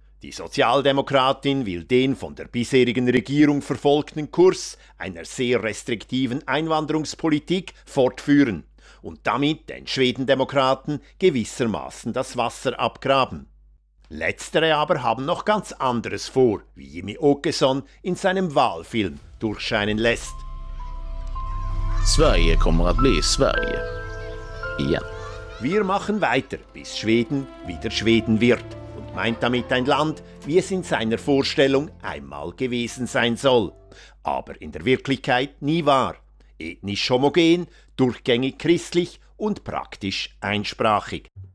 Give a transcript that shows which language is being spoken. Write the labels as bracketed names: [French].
[German] Die Sozialdemokratin will den von der bisherigen Regierung verfolgten Kurs einer sehr restriktiven Einwanderungspolitik fortführen und damit den Schwedendemokraten gewissermaßen das Wasser abgraben. Letztere aber haben noch ganz anderes vor, wie Jimmy Åkesson in seinem Wahlfilm durchscheinen lässt. [Swedish] Sverige kommer att bli Sverige. Igen. [German] Wir machen weiter, bis Schweden wieder Schweden wird und meint damit ein Land, wie es in seiner Vorstellung einmal gewesen sein soll. Aber in der Wirklichkeit nie war. Ethnisch homogen, durchgängig christlich und praktisch einsprachig.